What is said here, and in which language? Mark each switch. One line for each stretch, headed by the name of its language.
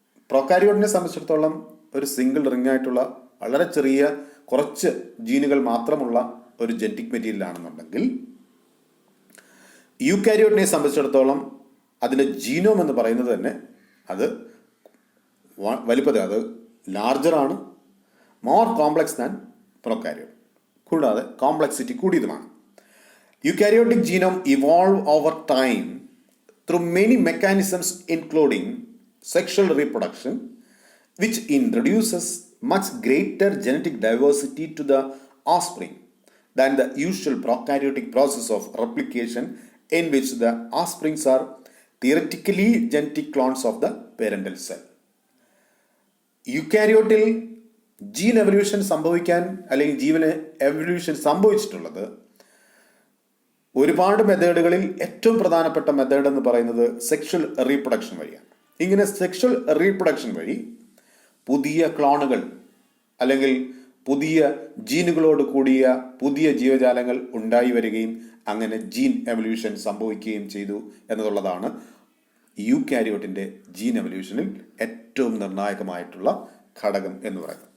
Malayalam: പ്രൊക്കാരിയോട്ടിനെ സംബന്ധിച്ചിടത്തോളം ഒരു single ring ആയിട്ടുള്ള വളരെ ചെറിയ കുറച്ച് ജീനുകൾ മാത്രമുള്ള ഒരു ജനറ്റിക് മെറ്റീരിയൽ ആണെന്നുണ്ടെങ്കിൽ യൂക്കാരിയോട്ടിനെ സംബന്ധിച്ചിടത്തോളം അതിൻ്റെ ജീനോം എന്ന് പറയുന്നത് തന്നെ അത് വലിപ്പത അത് ലാർജറാണ്,
English: more complex than prokaryote,
Malayalam: കൂടാതെ complexity കൂടിയതുമാണ്.
English: Eukaryotic genome evolve over time through many mechanisms including sexual reproduction which introduces much greater genetic diversity to the offspring than the usual prokaryotic process of replication, in which the offsprings are theoretically genetic clones of the parental cell.
Malayalam: യൂക്കാരിയോട്ടിൽ gene evolution സംഭവിക്കാൻ അല്ലെങ്കിൽ ജീവന് evolution സംഭവിച്ചിട്ടുള്ളത് ഒരുപാട് മെത്തേഡുകളിൽ ഏറ്റവും പ്രധാനപ്പെട്ട method എന്ന് പറയുന്നത് sexual reproduction വഴിയാണ്. ഇങ്ങനെ സെക്ഷൽ റീപ്രൊഡക്ഷൻ വഴി പുതിയ ക്ലോണുകൾ അല്ലെങ്കിൽ പുതിയ ജീനുകളോട് കൂടിയ പുതിയ ജീവജാലങ്ങൾ ഉണ്ടായി വരികയും അങ്ങനെ ജീൻ എവല്യൂഷൻ സംഭവിക്കുകയും ചെയ്തു എന്നുള്ളതാണ് യൂക്കാരിയോട്ടിൻ്റെ ജീൻ എവല്യൂഷനിൽ ഏറ്റവും നിർണായകമായിട്ടുള്ള ഘടകം എന്ന് പറയുന്നത്.